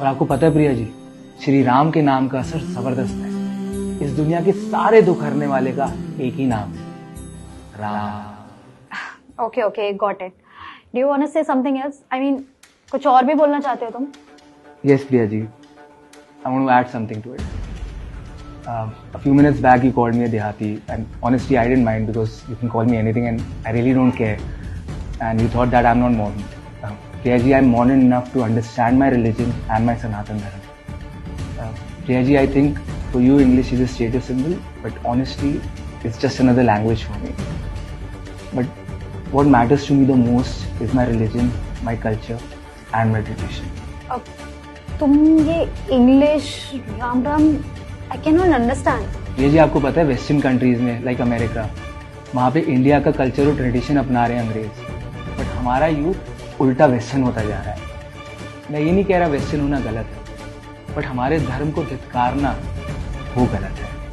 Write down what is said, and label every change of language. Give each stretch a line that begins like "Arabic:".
Hindi: और आपको पता है प्रिया जी, श्री राम के नाम का असर जबरदस्त है। इस दुनिया के सारे दुख हरने वाले का एक ही नाम है, Ram.
English: Okay okay, got it. Do you want to say something else? I mean,
Hindi: कुछ और भी बोलना चाहते हो तुम?
English: Yes Priya ji, I want to add something to it. A few minutes back you called me a Dehati, and honestly I didn't mind because you can call me anything and I really don't care. And you thought that I'm not modern. Priya ji, I'm modern enough to understand my religion and my Sanatan Dharma. Priya ji, I think for you English is a status symbol, but honestly it's just another language for me. But what matters to me the most is my religion, my culture and my tradition.
Hindi: अब तुम ये English Ram Ram,
English: I can not understand.
Hindi: ये जी, आपको पता है western countries में like America, वहाँ पे इंडिया का कल्चर और ट्रेडिशन अपना रहे हैं अंग्रेज, बट हमारा यूथ उल्टा वेस्टर्न होता जा रहा है। मैं ये नहीं कह रहा वेस्टर्न होना गलत है, बट हमारे धर्म को धिक्कारना वो गलत है।